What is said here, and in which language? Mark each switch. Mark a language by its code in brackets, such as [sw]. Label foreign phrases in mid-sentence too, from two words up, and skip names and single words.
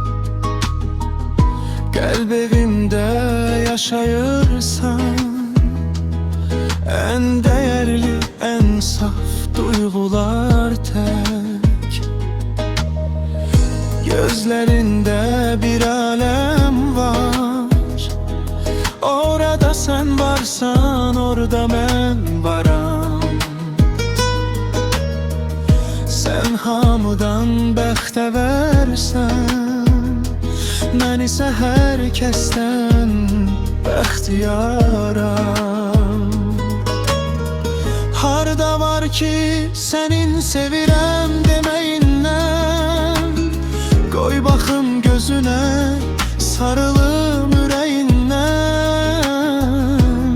[az] Qəlb evimdə yaşayırsan, [tr] en değerli, en saf duygular tek. Gözlerinde bir alem var. Orada sen varsan, orada ben varam. [az] Sen hamıdan bəxtəvərsən, mən isə hər kəsdən bəxtiyaram. Harda var ki senin sevirəm deməyindən, qoy baxım gözünə, sarılım ürəyindən.